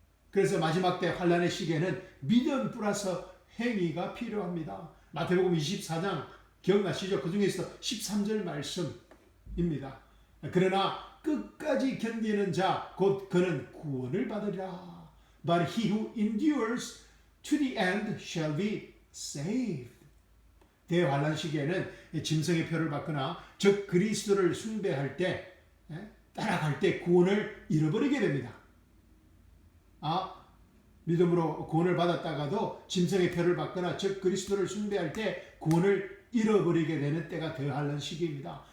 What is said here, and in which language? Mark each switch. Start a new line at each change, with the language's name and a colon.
Korean: 그래서 마지막 때 환란의 시기에는 믿음 플러스 행위가 필요합니다. 마태복음 24장 기억나시죠? 그 중에서 13절 말씀입니다. 그러나 끝까지 견디는 자 곧 그는 구원을 받으리라.
English: But he who endures to the end shall be saved.
Korean: 대환란 시기에는 짐승의 표를 받거나 즉 그리스도를 숭배할 때 따라갈 때 구원을 잃어버리게 됩니다. 믿음으로 구원을 받았다가도 짐승의 표를 받거나 즉 그리스도를 숭배할 때 구원을 잃어버리게 되는 때가 대환란 시기입니다.